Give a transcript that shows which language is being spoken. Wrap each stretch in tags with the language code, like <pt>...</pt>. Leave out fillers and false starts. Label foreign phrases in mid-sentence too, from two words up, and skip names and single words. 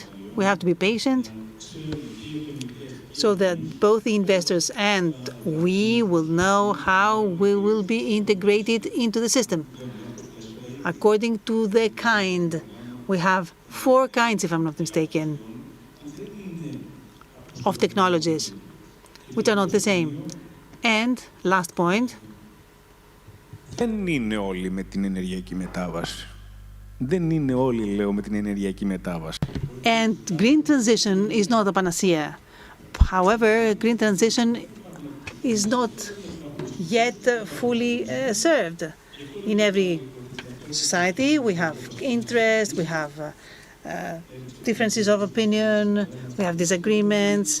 <en>We have to be patient so that both the investors and we will know how we will be integrated into the system. According to the kind, we have 4 kinds, if I'm not mistaken, of technologies, which are not the same. And last point.</en> <el>Δεν είναι όλοι με την ενεργειακή μετάβαση. Δεν είναι όλοι, λέω, με την ενεργειακή μετάβαση.</el> <en>And green transition is not a panacea. However, green transition is not yet fully served. In every society, we have interest, we have differences of opinion, we have disagreements.</en>